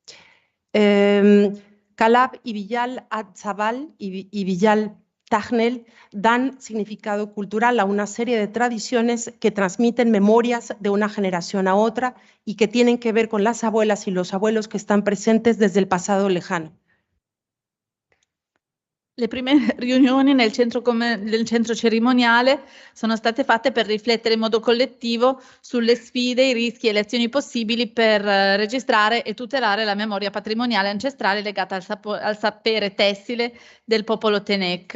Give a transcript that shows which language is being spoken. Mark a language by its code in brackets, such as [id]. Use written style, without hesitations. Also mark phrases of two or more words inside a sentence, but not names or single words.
[es] Calab y Villal Atzabal y Villal Tajnel dan significado cultural a una serie de tradiciones que transmiten memorias de una generación a otra y que tienen que ver con las abuelas y los abuelos que están presentes desde [it] il passato [es] lejano. [it] Le prime riunioni nel centro cerimoniale sono state fatte per riflettere in modo collettivo sulle sfide, i rischi e le azioni possibili per registrare e tutelare la memoria patrimoniale ancestrale legata al sapere tessile del popolo Tenec.